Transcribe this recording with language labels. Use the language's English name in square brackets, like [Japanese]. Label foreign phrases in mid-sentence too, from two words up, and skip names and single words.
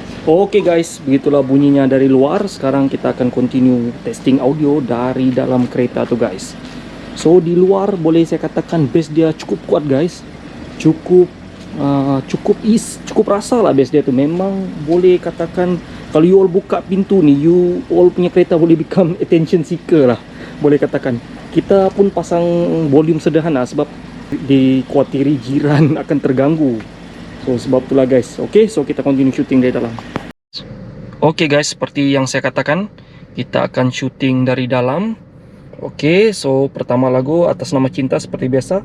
[Malay] Oke guys, begitulah bunyinya dari luar. Sekarang kita akan [English] continue testing audio [Malay] dari dalam kereta tuh guys. So di luar boleh saya katakan bass dia cukup kuat guys. Cukup rasa lah bass dia tuh. Memang boleh katakan kalau [English] you all [Malay] buka pintu nih, [English] you all [Malay] punya kereta boleh [English] become attention seeker [Malay] lah. Boleh katakan. Kita pun pasang volume sederhana sebab dikhawatir jiran akan terganggu. So sebab itulah guys. Oke, so kita [English] continue shooting [Malay] dari dalam. Oke guys, seperti yang saya katakan, kita akan syuting dari dalam. Oke, so pertama lagu Atas Nama Cinta seperti biasa.